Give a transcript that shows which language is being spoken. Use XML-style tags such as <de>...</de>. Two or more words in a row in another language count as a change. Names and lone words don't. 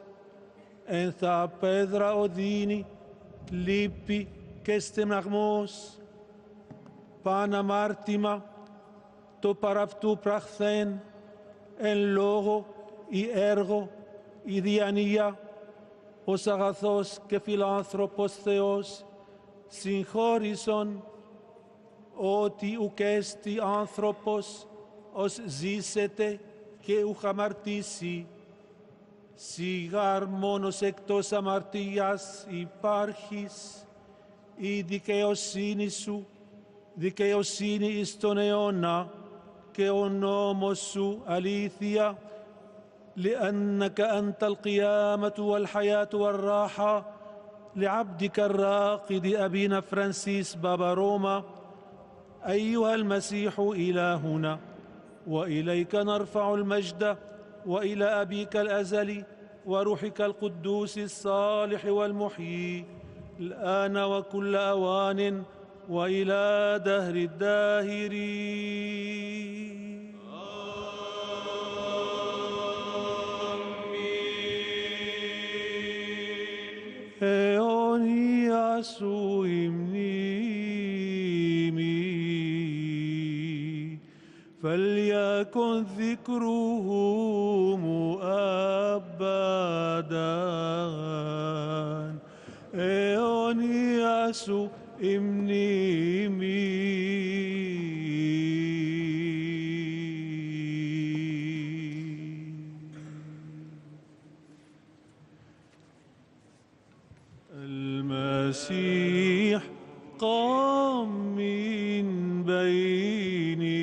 <el>εν θα πέδρα οδύνη, λύπη και στεναγμός, παν αμάρτημα, το παραυτού πραχθέν, εν λόγω ή έργο ή διανία, ως αγαθός και φιλάνθρωπος Θεός, συγχώρησον ότι ουκ έστι άνθρωπος ως ζήσεται και ουκ αμαρτήσει. Σιγάρ μόνος εκτός αμαρτίας υπάρχεις, η δικαιοσύνη σου, δικαιοσύνη εις τον αιώνα, και ο νόμος σου αλήθεια,</el> <ar>لأنك أنت القيامة والحياة والراحة لعبدك الراقد أبينا فرانسيس بابا روما. أيها المسيح إلهنا، وإليك نرفع المجد، وإلى أبيك الأزلي وروحك القدوس الصالح والمحيي، الآن وكل أوان وإلى دهر الداهرين.</ar> <el>αιώνια σου η μνήμη,</el> <ar>فليكن ذكرهم أبدا.</ar> <el>αιώνια σου η μνήμη.</el> <ar>المسيح قام من بين</ar>